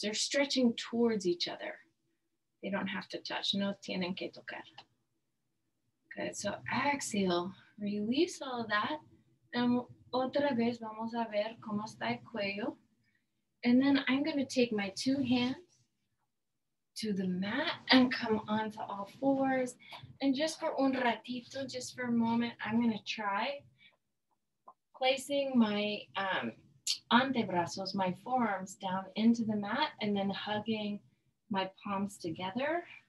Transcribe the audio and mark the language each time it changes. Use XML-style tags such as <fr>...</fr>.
<en>They're stretching towards each other. They don't have to touch,</en> <es>no tienen que tocar.</es> <en>Good, so exhale, release all that.</en> <es>And otra vez vamos a ver cómo está el cuello.</es> <en>And then I'm going to take my two hands to the mat and come onto all fours. And just for</en> <es>un ratito,</es> <en>just for a moment, I'm going to try placing my antebrazos, my forearms down into the mat and then hugging my palms together.</en>